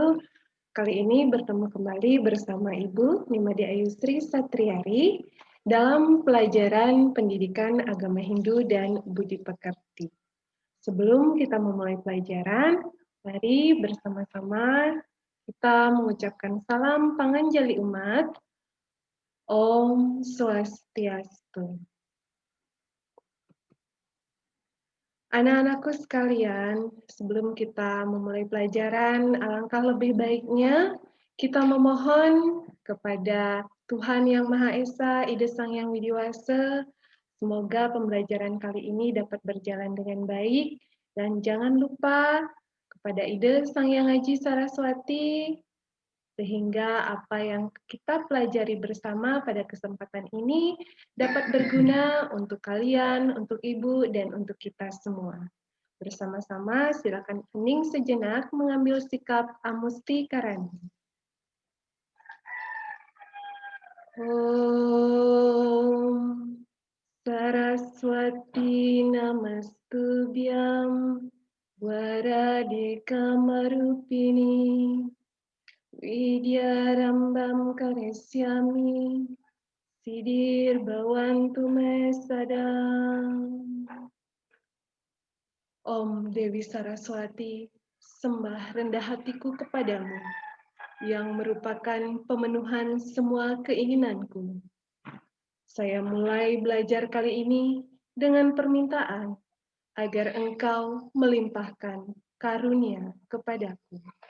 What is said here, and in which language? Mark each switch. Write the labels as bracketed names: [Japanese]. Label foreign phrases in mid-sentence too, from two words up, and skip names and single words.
[Indonesian] Kali ini bertemu kembali bersama Ibu Nimade Ayusri Satriari dalam pelajaran Pendidikan Agama Hindu dan Budi Pekerti. Sebelum kita memulai pelajaran, mari bersama-sama kita mengucapkan salam panganjali umat. Om Swastiastu. Anak-anakku sekalian, sebelum kita memulai pelajaran, alangkah lebih baiknya kita memohon kepada Tuhan Yang Maha Esa, Ida Sang Yang Widiwasa, semoga pembelajaran kali ini dapat berjalan dengan baik, dan jangan lupa kepada Ida Sang Yang Aji Saraswati, sehingga apa yang kita pelajari bersama pada kesempatan ini dapat berguna untuk kalian, untuk ibu, dan untuk kita semua. Bersama-sama silakan hening sejenak mengambil sikap amusti karani. [Sanskrit] Om Saraswati Namastubhyam Waradika Marupini Widyarambam Karesyami Sidir Bhawantu Me Sadam. [Indonesian] Om Dewi Saraswati, sembah rendah hatiku kepadamu, yang merupakan pemenuhan semua keinginanku. Saya mulai belajar kali ini dengan permintaan agar Engkau melimpahkan karunia kepadaku.